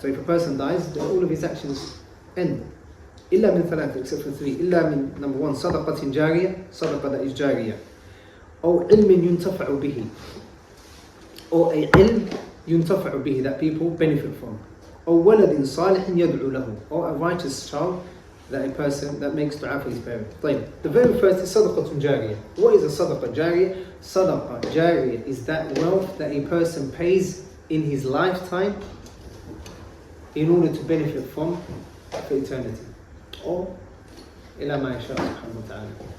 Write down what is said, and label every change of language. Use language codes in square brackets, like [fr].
[en] So if a person dies, all of his actions end. [ar] إلا من ثلاث, [en] except for three. [ar] إلا من, [en] number one, [ar] صدقة جارية, صدقة [en] that is [ar] جارية. أو علم ينتفع به, [en] or a [ar] ilm ينتفع به, [en] that people benefit from. [ar] أو ولد صالح يدعو له, [en] or a righteous child that a person that makes dua for his parents. طيب, the very first is صدقة جارية. What is a صدقة جارية? صدقة جارية is that wealth that a person pays in his lifetime in order to benefit from for eternity. [ar] Or إلى ما يشاء سبحانه وتعالى.